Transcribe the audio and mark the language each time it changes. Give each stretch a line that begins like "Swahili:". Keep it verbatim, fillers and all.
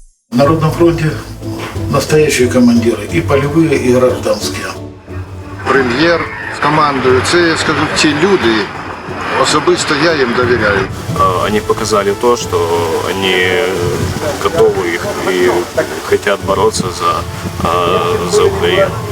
Russian: На Народном фронте настоящие командиры, и полевые, и гражданские.
Ukrainian: Прем'єр командує, це, скажу, ті люди, особисто я їм довіряю.
Russian: Они показали то, что они готовы их и хотят бороться за, за Украину.